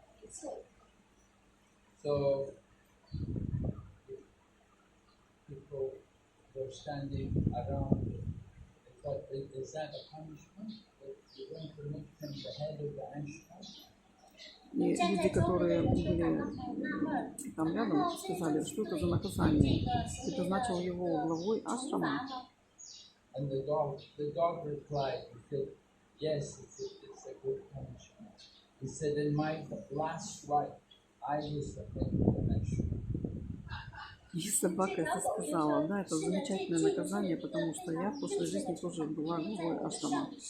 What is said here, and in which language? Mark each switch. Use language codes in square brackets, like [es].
[en] So people were standing around. They thought, is that a punishment? That you're going to make him the head of the ashram? [ru] И люди, которые были там рядом, сказали: что это за наказание? Ты назначил его главой ашрама. [en] And the dog replied, he said, yes, it's a good punishment. He said, in my last life, I was the head of the ashram. [ru] И собака это сказала: да, это замечательное наказание, потому что я в прошлой жизни тоже была главой ашрама.